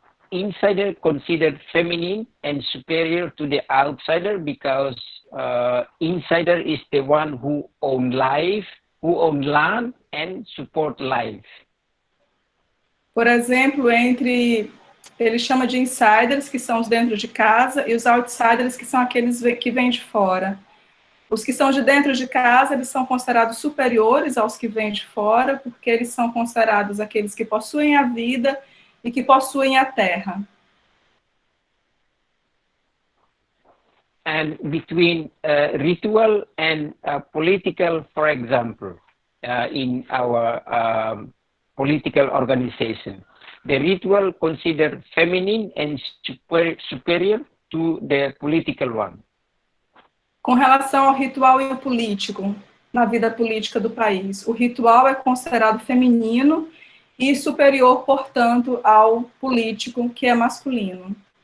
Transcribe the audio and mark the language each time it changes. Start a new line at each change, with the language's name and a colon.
English: Insider considered feminine and superior to the outsider, because insider is the one who own life, who own land and support life.
Portuguese: Por exemplo, ele chama de insiders, que são os dentro de casa, e os outsiders, que são aqueles que vêm de fora. Os que são de dentro de casa, eles são considerados superiores aos que vêm de fora, porque eles são considerados aqueles que possuem a vida e que possuem a terra.
English: And between ritual and political, for example, in our political organization, the ritual considered feminine and superior to the political one.
Portuguese: Com relação ao ritual e ao político, na vida política do país, o ritual é considerado feminino e superior, portanto, ao político, que é masculino.